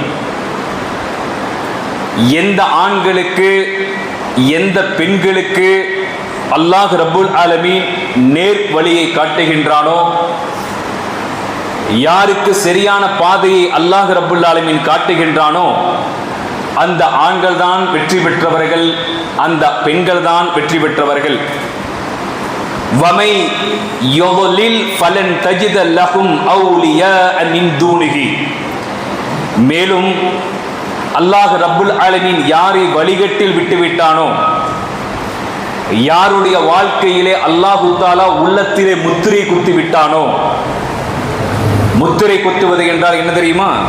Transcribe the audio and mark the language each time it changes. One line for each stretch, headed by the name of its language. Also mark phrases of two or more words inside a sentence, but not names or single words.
Tamil: எந்த ஆண்களுக்கு எந்த பெண்களுக்கு
Arabic: الله رب العالمين
Tamil: நேர் வழியை காட்டுகின்றானோ, யாருக்கு சரியான பாதையை
Arabic: الله رب العالمين
Tamil: காட்டுகின்றானோ அந்த ஆண்கள் தான் வெற்றி பெற்றவர்கள், அந்த பெண்கள் தான் வெற்றி பெற்றவர்கள்.
Arabic: வமை யுضلل فلن تجد لهم اولياء من دونه.
Tamil: மேலும்
Arabic: الله رب العالمين
Tamil: யாரை வழிகட்டில் விட்டுவிட்டானோ, யாருடைய வாழ்க்கையிலே
Arabic: الله تعالى
Tamil: உள்ளத்திலே முத்திரை குத்தி விட்டானோ. முத்திரை குத்துவது என்றால் என்ன தெரியுமா?